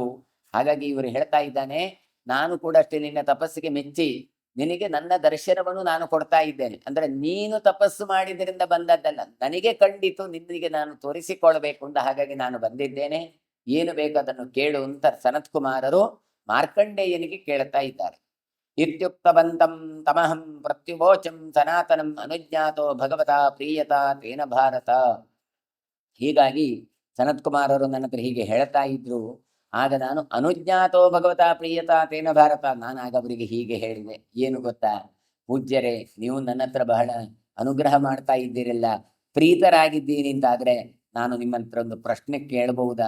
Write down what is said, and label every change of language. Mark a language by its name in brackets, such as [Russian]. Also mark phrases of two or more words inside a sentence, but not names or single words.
[Kannada] ಹಾಗಾಗಿ ಇವರು ಹೇಳ್ತಾ ಇದ್ದಾನೆ, ನಾನು ಕೂಡ ಅಷ್ಟೇ ನಿನ್ನ ತಪಸ್ಸಿಗೆ ಮೆಚ್ಚಿ ನಿನಗೆ ನನ್ನ ದರ್ಶನವನ್ನು ನಾನು ಕೊಡ್ತಾ ಇದ್ದೇನೆ. ಅಂದ್ರೆ ನೀನು ತಪಸ್ಸು ಮಾಡಿದ್ರಿಂದ ಬಂದದ್ದಲ್ಲ, ನನಗೆ ಕಂಡಿತು ನಿನ್ನಿಗೆ ನಾನು ತೋರಿಸಿಕೊಳ್ಬೇಕು ಅಂತ. ಹಾಗಾಗಿ ನಾನು ಬಂದಿದ್ದೇನೆ, ಏನು ಬೇಕು ಅದನ್ನು ಕೇಳು ಅಂತ ಸನತ್ ಕುಮಾರರು ಮಾರ್ಕಂಡೇಯನಿಗೆ ಕೇಳ್ತಾ ಇದ್ದಾರೆ. [Sanskrit] ಇತ್ಯುಕ್ತವಂತಂ ತಮಹಂ ಪ್ರತ್ಯುವೋಚಂ ಸನಾತನಂ ಅನುಜ್ಞಾತೋ ಭಗವತಾ ಪ್ರೀಯತಾ ತೇನ ಭಾರತ. [Kannada] ಹೀಗಾಗಿ ಸನತ್ ಕುಮಾರರು ನನ್ನ ಹತ್ರ ಹೀಗೆ ಹೇಳ್ತಾ ಇದ್ರು. ಆಗ ನಾನು [Sanskrit] ಅನುಜ್ಞಾತೋ ಭಗವತಾ ಪ್ರೀಯತಾ ತೇನ ಭಾರತ, [Kannada] ನಾನು ಆಗ ಅವರಿಗೆ ಹೀಗೆ ಹೇಳಿದೆ, ಏನು ಗೊತ್ತಾ ಪೂಜ್ಯರೇ, ನೀವು ನನ್ನ ಹತ್ರ ಬಹಳ ಅನುಗ್ರಹ ಮಾಡ್ತಾ ಇದ್ದೀರಲ್ಲ, ಪ್ರೀತರಾಗಿದ್ದೀನಿ ಅಂತಾದ್ರೆ ನಾನು ನಿಮ್ಮ ಹತ್ರ ಒಂದು ಪ್ರಶ್ನೆ ಕೇಳಬಹುದಾ?